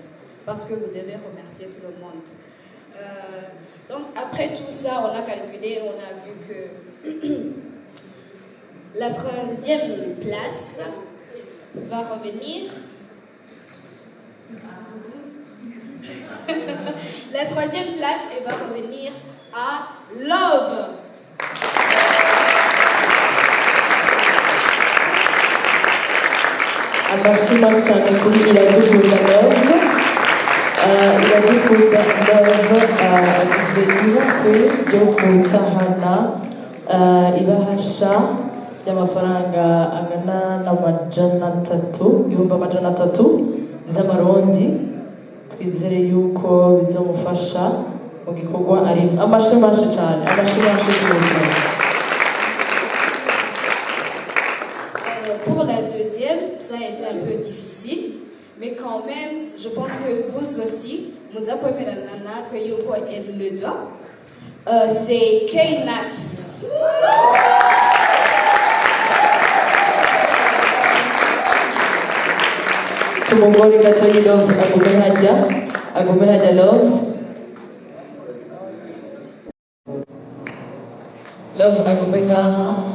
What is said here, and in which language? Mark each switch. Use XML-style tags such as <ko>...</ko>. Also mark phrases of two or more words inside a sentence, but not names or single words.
<fr>Parce que vous devez remercier tout le monde. Donc, après tout ça, on a calculé, on a vu que la troisième place va revenir. La troisième place, elle va revenir à Love.</fr> <rn>Amashima cyane kuri Iradukunda Love. Iradukunda Love agize ibakwe ryo gutahana ibahasha y'amafaranga angana ibihumbi amajana 300 by'amarundi. Twizere yuko bizomufasha mu gikorwa ari amashima cyane</rn> <fr>Pour la deuxième, ça a été un peu difficile, mais quand même, je pense que vous aussi, elle le doit. C'est K-Nax.</fr> <rn>Tumugore gatoyi Love agume hajya Love agume ngaha.</rn>